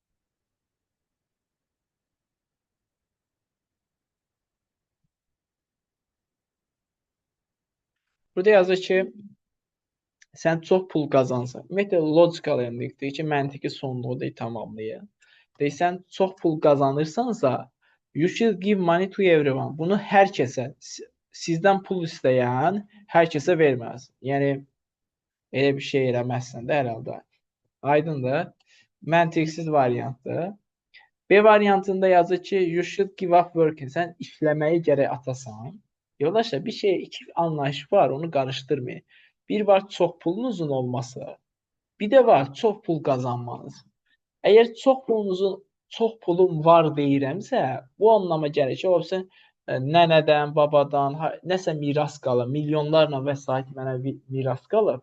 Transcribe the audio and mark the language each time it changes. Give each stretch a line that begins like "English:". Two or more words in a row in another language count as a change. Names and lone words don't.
Azerbaijani: Burada yazır ki, sən çox pul qazansan. Ümumiyyətlə,
English: logical ending
Azerbaijani: deyir ki, məntiqi sonluğu deyir, tamamlayır. Deyir, sən çox pul qazanırsansa,
English: you should give money to everyone.
Azerbaijani: Bunu hər kəsə, sizdən pul istəyən hər kəsə verməlisən. Yəni, elə bir şey eləməzsən də hər halda. Aydındır. Məntiqsiz variantdır. B variantında yazır ki,
English: you should give up working.
Azerbaijani: Sən işləməyi gərək atasan. Yoldaşlar, bir şey, iki anlayış var, onu qarışdırmayın. Bir var çox pulunuzun olması, bir də var çox pul qazanmanız. Əgər çox pulum var deyirəmsə, bu anlama gəlir ki, olsun nənədən, babadan, nəsə miras qalır, milyonlarla vəsait mənə miras qalır.